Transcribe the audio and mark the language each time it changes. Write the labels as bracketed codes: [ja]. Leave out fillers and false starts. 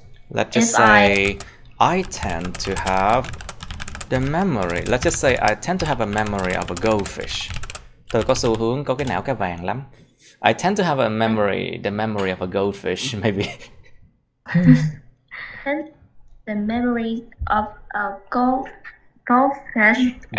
[en] let's just say I tend to have the memory. Let's just say I tend to have a memory of a goldfish. [vi] Tôi có xu hướng có cái não cá vàng lắm. [en] I tend to have the memory of a goldfish, maybe. And the memory of a goldfish.